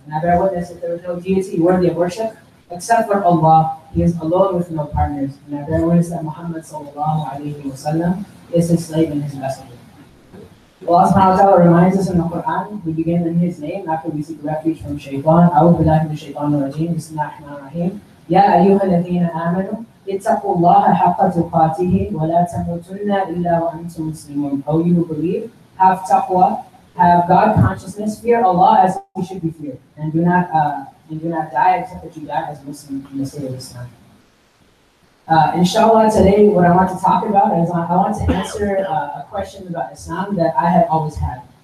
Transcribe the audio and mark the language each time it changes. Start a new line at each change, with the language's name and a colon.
English: And I bear witness that there is no deity worthy of worship except for Allah. He is alone with no partners. And I bear witness that Muhammad sallallahu alayhi wa sallam is his slave and his messenger. Allah subhanahu wa ta'ala reminds us in the Quran, we begin in his name after we seek refuge from shaitan.
Arabic: أعوذ بالله من الشيطان الرجيم. بسم الله الرحمن الرحيم. يا أيها الذين آمنوا اتقوا الله حق تقاته ولا تموتن إلا وأنتم مسلمون.
English: O you who believe, have taqwa, have God consciousness, fear Allah as you should be feared, and do not die except that you die as Muslim in the state of Islam. Inshallah, today what I want to talk about is I want to answer a question about Islam that I have always had.